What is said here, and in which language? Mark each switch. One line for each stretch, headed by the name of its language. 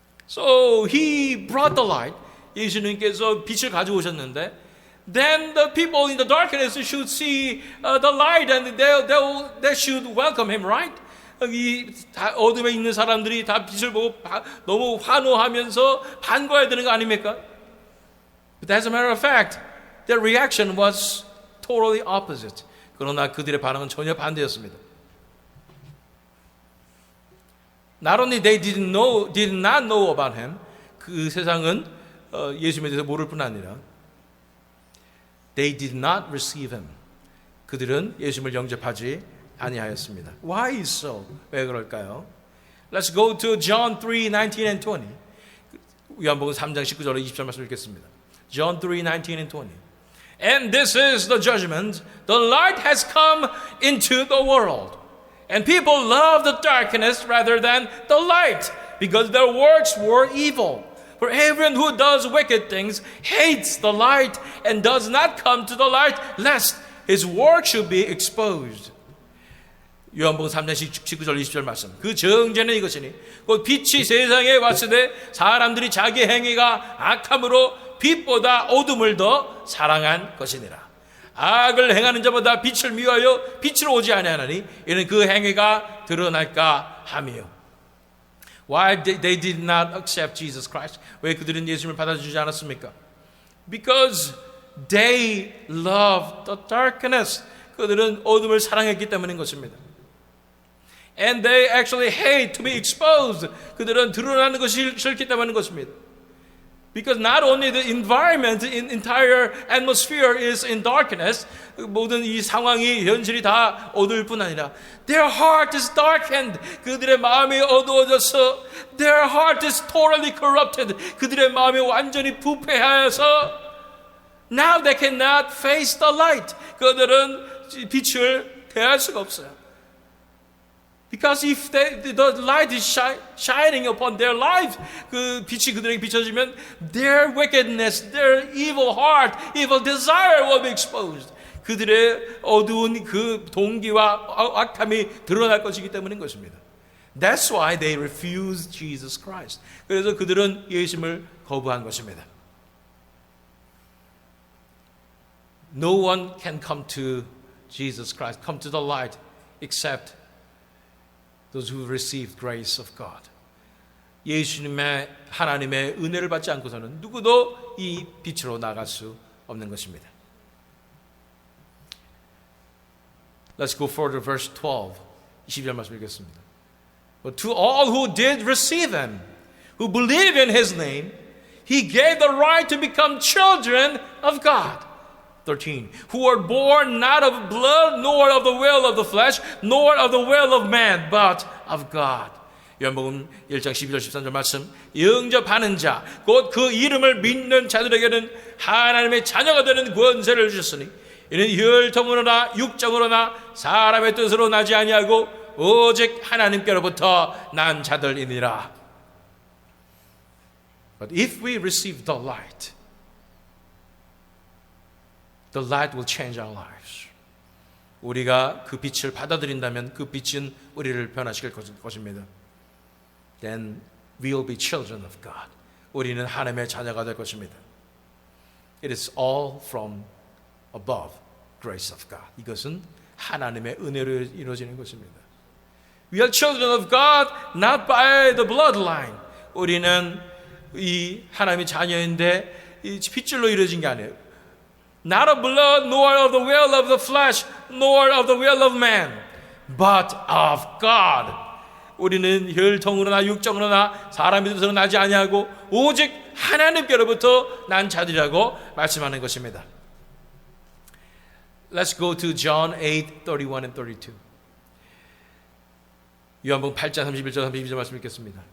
English: So he brought the light.
Korean: 예수님께서 빛을 가져오셨는데
English: then the people in the darkness should see the light and they should welcome him, right?
Korean: 이 어둠에 있는 사람들이 다 빛을 보고 너무 환호하면서 반가워야 되는 거 아닙니까?
English: But as a matter of fact, their reaction was totally opposite.
Korean: 그러나 그들의 반응은 전혀 반대였습니다.
English: Not only they did not know about him,
Korean: 그 세상은 예수님에 대해서 모를 뿐 아니라
English: they did not receive him.
Korean: 그들은 예수님을 영접하지 아니하였습니다.
English: Why so?
Korean: 왜 그럴까요?
English: Let's go to John 3:19 and 20.
Korean: 요한복음 3장 19절에 20절 말씀 읽겠습니다.
English: John 3:19 and 20. And this is the judgment. The light has come into the world. And people love the darkness rather than the light, because their works were evil. For everyone who does wicked things hates the light and does not come to the light, lest his work should be exposed.
Korean: 요한복음 3장 19절 20절 말씀. 그 정죄는 이것이니 곧 빛이 세상에 왔을 때 사람들이 자기 행위가 악함으로 빛보다 어둠을 더 사랑한 것이니라. 악을 행하는 자보다 빛을 미워하여 빛으로 오지 아니하나니 이는 그 행위가 드러날까 함이요.
English: Why they did not accept Jesus Christ?
Korean: 왜 그들은 예수님을 받아주지 않았습니까?
English: Because they loved the darkness.
Korean: 그들은 어둠을 사랑했기 때문인 것입니다.
English: And they actually hate to be exposed.
Korean: 그들은 드러나는 것이 싫기 때문인 것입니다.
English: Because not only the environment, entire atmosphere is in darkness,
Korean: 모든 이 상황이 현실이 다 어두울 뿐 아니라
English: their heart is darkened.
Korean: 그들의 마음이 어두워져서
English: their heart is totally corrupted.
Korean: 그들의 마음이 완전히 부패하여서
English: now they cannot face the light.
Korean: 그들은 빛을 대할 수가 없어요.
English: Because if the light is shining upon their life,
Korean: 그 빛이 그들에게 비춰지면
English: their wickedness, their evil heart, evil desire will be exposed.
Korean: 그들의 어두운 그 동기와 악함이 드러날 것이기 때문인 것입니다.
English: That's why they refused Jesus Christ.
Korean: 그래서 그들은 예수님을 거부한 것입니다.
English: No one can come to Jesus Christ, come to the light, except those who received grace of God.
Korean: 예수님의 하나님의 은혜를 받지 않고서는 누구도 이 빛으로 나갈 수 없는 것입니다.
English: Let's go further, verse 12.
Korean: 20절 말씀 읽겠습니다.
English: But to all who did receive him, who believe in his name, he gave the right to become children of God. 13. Who are born not of blood, nor of the will of the flesh, nor of the will of man, but of God.
Korean: 요한복음 1장 12절 13절 말씀. 영접하는 자, 곧 그 이름을 믿는 자들에게는 하나님의 자녀가 되는 권세를 주셨으니 이는 혈통으로나 육정으로나 사람의 뜻으로 나지 아니하고 오직 하나님께로부터 난 자들이니라.
English: But if we receive the light will change our lives.
Korean: 우리가 그 빛을 받아들인다면 그 빛은 우리를 변화시킬 것입니다.
English: Then we will be children of God.
Korean: 우리는 하나님의 자녀가 될 것입니다.
English: It is all from above grace of God.
Korean: 이것은 하나님의 은혜로 이루어지는 것입니다.
English: We are children of God not by the bloodline.
Korean: 우리는 이 하나님의 자녀인데 이 핏줄로 이루어진 게 아니에요.
English: Not of blood, nor of the will of the flesh, nor of the will of man, but of God.
Korean: 우리는 혈통으로나 육정으로나 사람의 뜻으로 나지 아니하고 오직 하나님께로부터 난 자들이라고 말씀하는 것입니다.
English: Let's go to John 8:31 and 32.
Korean: 요한복음 8장 31절 32절 말씀 읽겠습니다.